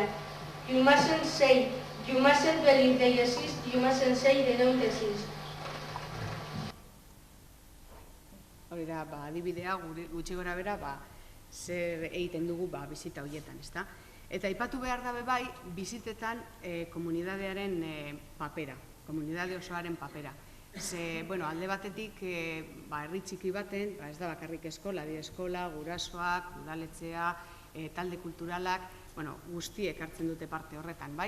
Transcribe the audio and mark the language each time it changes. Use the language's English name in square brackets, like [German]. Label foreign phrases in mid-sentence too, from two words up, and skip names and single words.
[English] You mustn't say, you mustn't believe they exist, you mustn't say they don't exist. [Basque] Hori da, adibidea, gutxi gora bera, zer egiten dugu bizita horietan, ezta? Eta aipatu behar dabe bai, bizitetan komunidadearen papera, komunidade osoaren papera. Ze, bueno, alde batetik, herri txiki baten, ez da bakarrik eskola, gurasoak, udaletxea, talde kulturalak, guztiek hartzen dute parte horretan, bai?